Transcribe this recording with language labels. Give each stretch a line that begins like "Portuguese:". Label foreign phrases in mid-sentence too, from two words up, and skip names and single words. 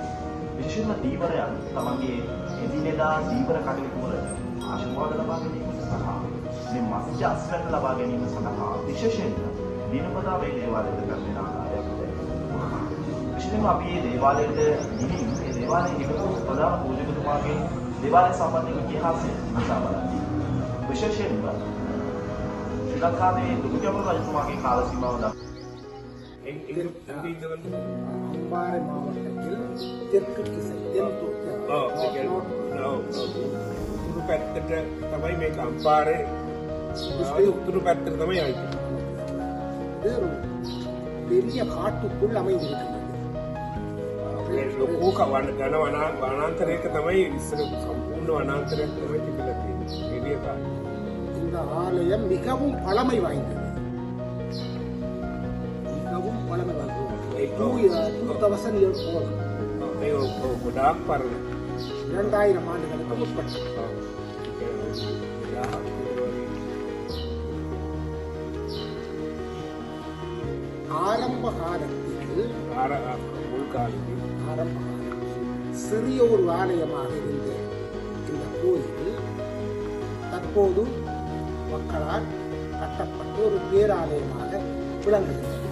Sinhala: විශේෂයෙන්ම දීවරයන් තමන්ගේ එදිනෙදා දීවර කටයුතු වල ආශිර්වාද ලබා ගැනීම සහ මේ මත්ස්‍ය අස්වැන්න ලබා ගැනීම සඳහා විශේෂයෙන්ම දිනපතා මේ දේවාලයට කරන ආකාරයක් තියෙනවා. විශේෂයෙන්ම අපි මේ දේවාලයට ගිහින් මේ දේවාලයේ හිටපු ප්‍රධාන පූජකතුමාගේ දේවාලය සම්බන්ධ ඉතිහාසය විමසා බලන්න. විශේෂයෙන්ම ශ්‍රී ලංකාවේ දුගුගැමුණු රජතුමාගේ කාල සීමාව
Tamil: அம்பாறை மாவட்டத்தில் தெற்கு திசை
Sinhala: උතුරු පැත්තට තමයි මේක අම්පාරේ උතුරු පැත්තට තමයි ආවේ.
Tamil: ஒரு பெரிய காட்டுக்குள் அமைந்திருக்கிறது.
Sinhala: ලොකු වනාන්තරයක තමයි ඉස්සර සම්පූර්ණ වනාන්තරයක් තමයි තිබිලා තියෙන්නේ.
Tamil: பெரிய காடு. இந்த ஆலயம் மிகவும் பழமை வாய்ந்தது. மிகவும் பழமை வாய்ந்தது.
English: 2000 years old.
Sinhala: මේ ගොඩාක් පරණ.
Tamil: 2000 ஆண்டுகளுக்கு முற்பட்டது. ஆரம்ப காலத்தில் சிறிய ஒரு ஆலயமாக இருந்த இந்த கோயில் தற்போது மக்களால் கட்டப்பட்ட ஒரு பேராலயமாக விளங்குகிறது.